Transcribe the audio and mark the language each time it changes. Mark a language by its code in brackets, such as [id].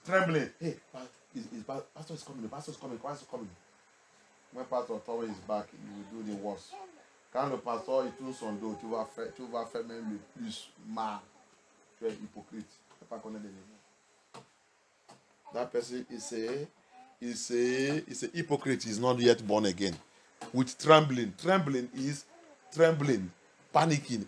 [en] Hey, pastor is coming, the pastor is coming, the pastor is coming. When pastor told his back, you will do the worst. [fr] Quand le pasteur il tourne son dos, tu vas faire même le plus mal. Tu es hypocrite. Tu ne peux pas connaître les gens. [en] That person is a hypocrite. He's not yet born again. With trembling. Trembling is trembling, panicking.